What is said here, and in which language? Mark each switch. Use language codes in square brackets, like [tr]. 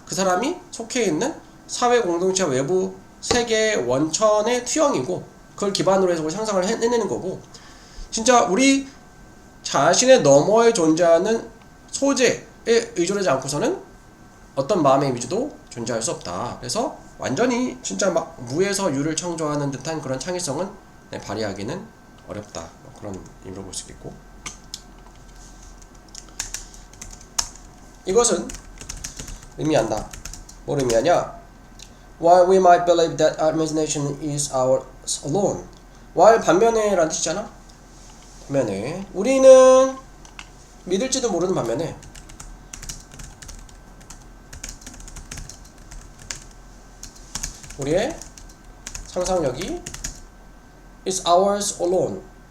[ko] 그 사람이 속해 있는 사회 공동체 외부 세계의 원천의 투영이고 그걸 기반으로 해서 상상을 해내는 거고 진짜 우리 자신의 너머에 존재하는 소재에 의존하지 않고서는 어떤 마음의 이미지도 존재할 수 없다. 그래서 완전히 진짜 막 무에서 유를 창조하는 듯한 그런 창의성은 발휘하기는 어렵다. 그런 의미로 볼 수 있겠고, 이것은 의미한다. 뭘 의미하냐? [en] While we might believe that our imagination is ours alone. [ko] while 반면에 라는 뜻이잖아. 반면에 우리는 믿을지도 모르는 반면에 우리의 상상력이 [en] is ours alone.